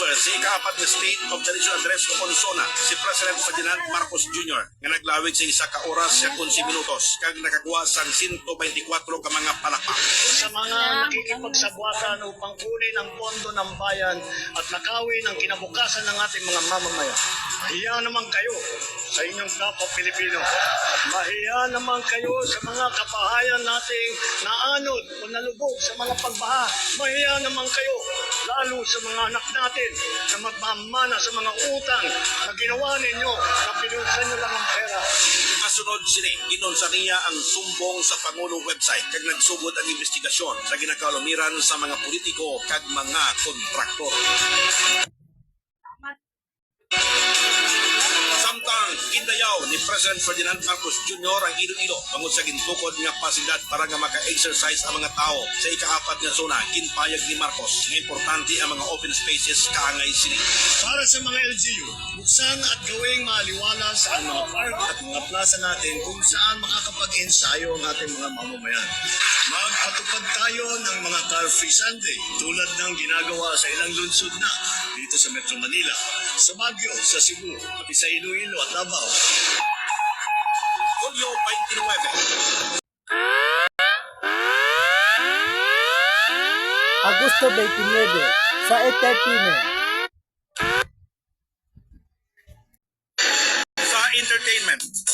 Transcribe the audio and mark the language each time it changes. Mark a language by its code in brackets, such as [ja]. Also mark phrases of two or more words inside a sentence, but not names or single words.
[hil] ikaapat na State of the Nation Address o Consona, si President Ferdinand Marcos Jr. nga naglawig sa isa ka oras sa 11 minutos kag nakakuha sang 124 ka mga palakpak. [tl] Sa mga nakikipagsabwatan upang kunin ang pondo ng bayan at nakawin ang kinabukasan ng ating mga mamamayan. Mahiya naman kayo sa inyong kapwa Pilipino. Mahiya naman kayo sa mga kabahayan nating naanod o nalubog sa mga pagbaha. Mahiya naman kayo lalo sa mga anak natin na magmamana sa mga utang na ginawa ninyo na pinunsan nyo lang ang pera. [hil] Kasunod sini, ginunsa niya ang sumbong sa Pangulong website kag nagsugod ang investigasyon sa ginakalumiran sa mga politiko kag mga kontraktor. Samtang gindayaw ni President Ferdinand Marcos Jr. ang Iloilo tungod sa gintukod nga pasilidad para nga maka-exercise ang mga tao sa ikaapat nga zona, ginpayag ni Marcos nga importante ang mga [en] open spaces [hil] kaangay sini. [tl] Para sa mga LGU, buksan at gawing maliwalas ang mga park at mga plaza natin kung saan makakapag-ensayo ang ating mga mamamayan. Magpatupad tayo ng mga [en] car-free Sunday [tl] tulad ng ginagawa sa ilang lungsod na dito sa Metro Manila, sa Baguio, sa Cebu, pati sa Iloilo at Davao. Hulyo 29. Agosto 29 sa entertainment. Sa entertainment.